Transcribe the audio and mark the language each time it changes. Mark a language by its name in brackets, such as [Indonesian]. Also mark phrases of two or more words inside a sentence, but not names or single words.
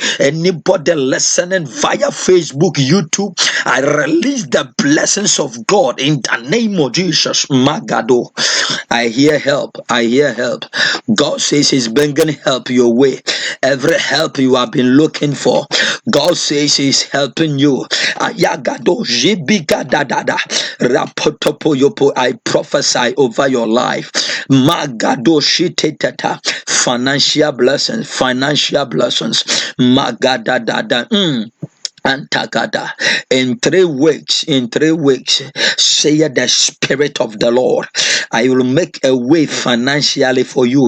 [English] Anybody listening via Facebook, YouTube, I release the blessings of God in the name of Jesus. Magado, I hear help. I hear help. God says He's bringing help your way. Every help you have been looking for, God says He's helping you. Ayagado jibiga dadada rapotopo yopo. I prophesy over your life. Magado shitetata. Financial blessings. Financial blessings. Magadadada. Antagada. In 3 weeks, say the Spirit of the Lord, I will make a way financially for you.